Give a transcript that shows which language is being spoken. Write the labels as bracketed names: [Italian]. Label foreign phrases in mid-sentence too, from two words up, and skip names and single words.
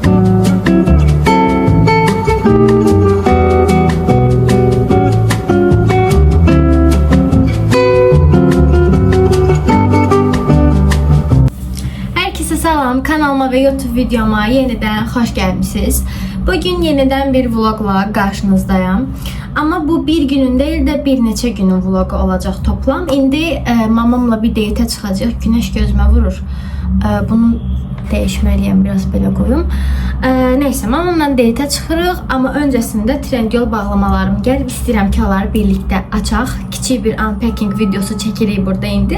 [Turkish] Herkese salam, kanalıma ve YouTube videoma yeniden hoş gelmişsiniz. Bugün yeniden bir vlogla karşınızdayım. Ama bu bir günün değil de [Azerbaijani] bir neçə günün vlogu olacaq toplam. İndi mamamla bir date çıxacaq. [Turkish] Güneş gözümə vurur. Bunu değişmeliyim, [Azerbaijani] biraz belə qoyum. Neyse, mamamla date çıxırıq. Ama öncesinde Trendyol bağlamalarım gəlib. İstəyirəm ki, onları birlikte açaq. Kiçik bir unpacking videosu çəkirik burada indi.